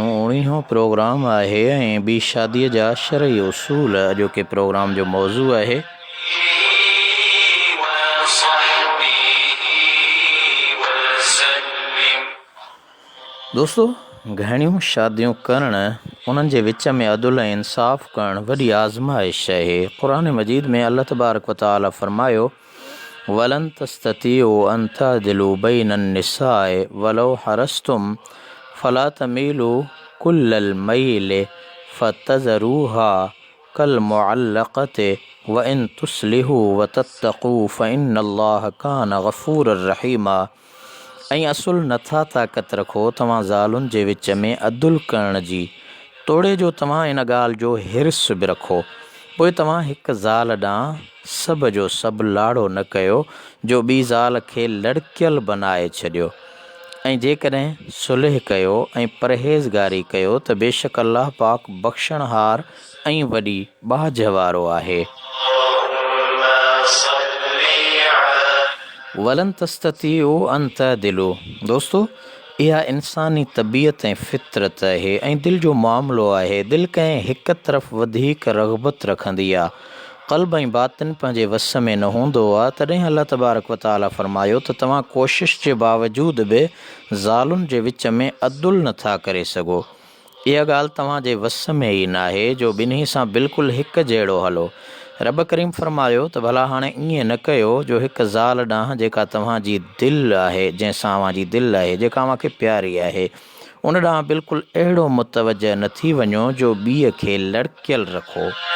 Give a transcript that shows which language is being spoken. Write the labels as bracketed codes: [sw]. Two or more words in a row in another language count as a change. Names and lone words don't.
[sd] 19हों प्रोग्राम आहे ऐं ॿी शादीअ जा शरई उसूल अॼोके प्रोग्राम जो मौज़ू आहे। दोस्तों घणियूं शादियूं करणु उन्हनि जे विच में अदुल ऐं इंसाफ़ करणु वॾी आज़माइश आहे। क़ुरान मजीद में अल्लाह तबारक व तआला फरमायो [ar] ولن تستطيعوا أن تعدلوا بين النساء ولو حرصتم فلا تميلوا كل الميل فتذروها كالمعلقة وإن تصلحوا وتتقوا فإن الله كان غفورا رحيما. [sd] ऐं असुल नथा ताक़त रखो तव्हां ज़ालुनि जे विच में अदुल करण जी, तोड़े जो तव्हां इन ॻाल्हि जो हिर्स बि रखो। पोइ तव्हां हिकु ज़ाल ॾांहुं सभ जो सभु लाड़ो न कयो जो ॿी ज़ाल खे लड़कियल बनाए छॾियो। ऐं जेकॾहिं सुलह कयो ऐं परहेज़गारी कयो त बेशक अल्लाह पाक बख़्शणहार ऐं वॾी बाज वारो आहे। [ar] ولن تستطيعوا أن تعدلوا. [sd] दोस्तों इहा इंसानी तबीयत ऐं फितरत आहे ऐं दिलि जो मामिलो आहे। दिलि कंहिं हिकु तरफ़ वधीक रग़बत रखंदी आहे, क़ल्ब ऐं बातिन पंहिंजे वस में न हूंदो आहे। तॾहिं अल्लाह [ar] تبارك وتعالى [sd] फरमायो त तव्हां कोशिश जे बावजूद बि ज़ालुनि जे विच में अदुल नथा करे सघो। इहा ॻाल्हि तव्हांजे वस में ई न आहे जो ॿिन्ही सां बिल्कुलु हिकु जहिड़ो हलो। रब करीम फरमायो त भला हाणे ईअं न कयो जो हिकु ज़ाल ॾांहुं जेका तव्हांजी दिलि आहे, जंहिंसां अव्हांजी दिलि आहे, जेका अव्हांखे प्यारी आहे, उन ॾांहुं बिल्कुलु अहिड़ो मुतवजह न थी वञो जो ॿीअ खे लड़कियल रखो।